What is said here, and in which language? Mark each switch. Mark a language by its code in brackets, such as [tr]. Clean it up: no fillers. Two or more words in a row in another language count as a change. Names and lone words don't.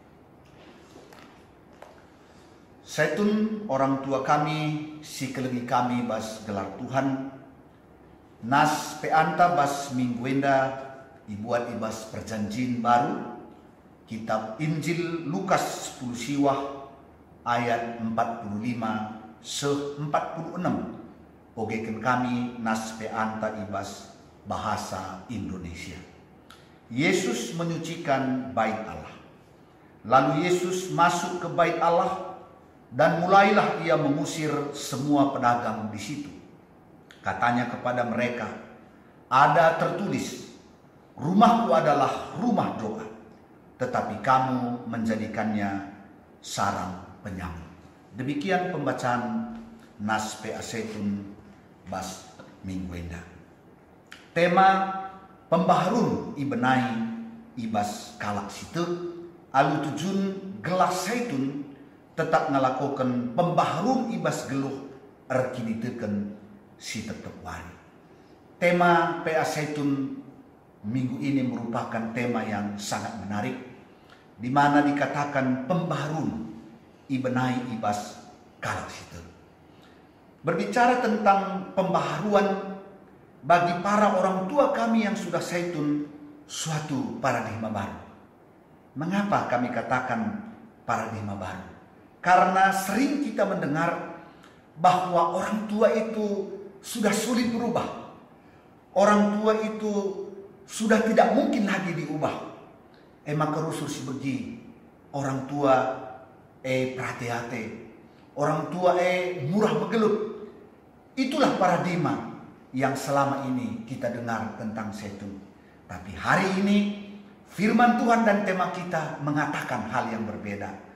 [btx] Saitun orang tua kami, si kelegi kami bas gelar Tuhan, nas peanta bas mingguenda ibuat ibas [id] perjanjian baru, [btx] kitab Injil Lukas 10 siwah ayat 45 se 46. Ogeken kami nas peanta ibas bahasa Indonesia. [id] Yesus menyucikan bait Allah. Lalu Yesus masuk ke bait Allah dan mulailah ia mengusir semua pedagang di situ. Katanya kepada mereka, ada tertulis, rumahku adalah rumah doa, tetapi kamu menjadikannya sarang penyamun. Demikian pembacaan [btx] nas PA Saitun bas mingguenda. Tema pembaharun ibenai ibas kalak situ alu tujun gelas Saitun tetap ngelakukan pembaharun ibas geluh erkiniteken si tetep wari. [id] Tema PA Saitun minggu ini merupakan tema yang sangat menarik, di mana dikatakan [btx] pembaharun ibenai ibas kalak situ. [id] Berbicara tentang pembaharuan bagi para orang tua kami yang sudah Saitun suatu paradigma baru. Mengapa kami katakan paradigma baru? Karena sering kita mendengar bahwa orang tua itu sudah sulit berubah. Orang tua itu sudah tidak mungkin lagi diubah. [btx] Maka rusur si begi orang tua perhati-hati, orang tua murah begelut. [id] Itulah paradigma yang selama ini kita dengar tentang Saitun. Tapi hari ini firman Tuhan dan tema kita mengatakan hal yang berbeda.